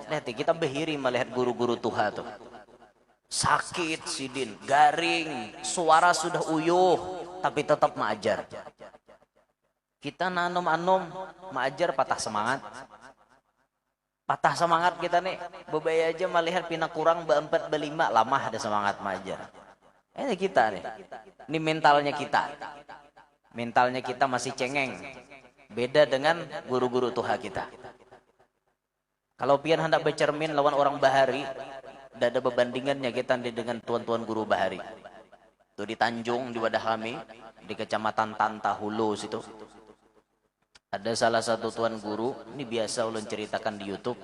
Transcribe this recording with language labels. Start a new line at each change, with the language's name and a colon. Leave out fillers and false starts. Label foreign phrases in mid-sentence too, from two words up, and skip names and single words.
Banjar: Lihat kita behiri melihat guru-guru Tuhan tuh. Sakit sidin, garing, suara sudah uyuh, tapi tetap ma'ajar. Kita nanom-anom, ma'ajar patah semangat. Patah semangat kita nih, bebaya aja melihat pina kurang be-4 be-5, lama ada semangat ma'ajar.
Indonesian: Ini kita nih. Ini mentalnya kita. Mentalnya kita masih cengeng. Beda dengan guru-guru Tuhan kita. Kalau pian hendak bercermin lawan orang bahari, tidak ada perbandingannya kita dengan tuan-tuan guru bahari. Itu di Tanjung, di Wadah kami, di Kecamatan Tantahulu situ. Ada salah satu tuan guru, ini biasa ulun ceritakan di YouTube.